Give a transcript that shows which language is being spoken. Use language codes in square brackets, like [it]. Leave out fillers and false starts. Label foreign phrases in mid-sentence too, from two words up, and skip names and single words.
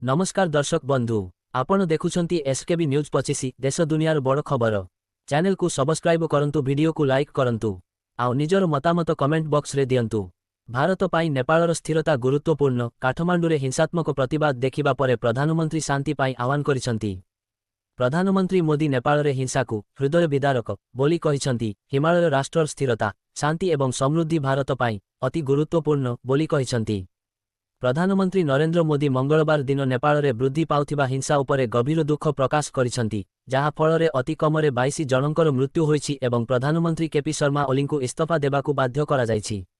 [or] ନମସ୍କାର ଦର୍ଶକ ବନ୍ଧୁ ଆପଣ ଦେଖୁଛନ୍ତି ଏସକେବି ନ୍ୟୁଜ 25 ଦେଶ ଦୁନିଆର ବଡ଼ ଖବର। ଚ୍ୟାନେଲ କୁ ସବସ୍କ୍ରାଇବ କରନ୍ତୁ, ଭିଡିଓ କୁ ଲାଇକ କରନ୍ତୁ ଆଉ ନିଜର ମତାମତ [en] comment box [or] ରେ ଦିଅନ୍ତୁ। ଭାରତ ପାଇଁ ନେପାଳର ସ୍ଥିରତା ଗୁରୁତ୍ୱପୂର୍ଣ୍ଣ। କାଠମାଣ୍ଡୁରେ ହିଂସାତ୍ମକ ପ୍ରତିବାଦ ଦେଖିବା ପରେ ପ୍ରଧାନମନ୍ତ୍ରୀ ଶାନ୍ତି ପାଇଁ ଆହ୍ୱାନ କରିଛନ୍ତି। ପ୍ରଧାନମନ୍ତ୍ରୀ ମୋଦି ନେପାଳରେ ହିଂସା କୁ ହୃଦୟ ବିଦାରକ ବୋଲି କହିଛନ୍ତି। ହିମାଳୟ ରାଷ୍ଟ୍ରର ସ୍ଥିରତା ଶାନ୍ତି ଏବଂ ସମୃଦ୍ଧି ଭାରତ ପାଇଁ ଅତି ଗୁରୁତ୍ୱପୂର୍ଣ୍ଣ ବୋଲି କହିଛନ୍ତି। ପ୍ରଧାନମନ୍ତ୍ରୀ ନରେନ୍ଦ୍ର ମୋଦି ମଙ୍ଗଳବାର ଦିନ ନେପାଳରେ ବୃଦ୍ଧି ପାଉଥିବା ହିଂସା ଉପରେ ଗଭୀର ଦୁଃଖ ପ୍ରକାଶ କରିଛନ୍ତି, ଯାହା ଫଳରେ ଅତି କମରେ 22 ଜଣଙ୍କର ମୃତ୍ୟୁ ହୋଇଛି ଏବଂ ପ୍ରଧାନମନ୍ତ୍ରୀ କେପି ଶର୍ମା ଓଲିଙ୍କୁ ଇସ୍ତଫା ଦେବାକୁ ବାଧ୍ୟ କରା ଯାଇଛି।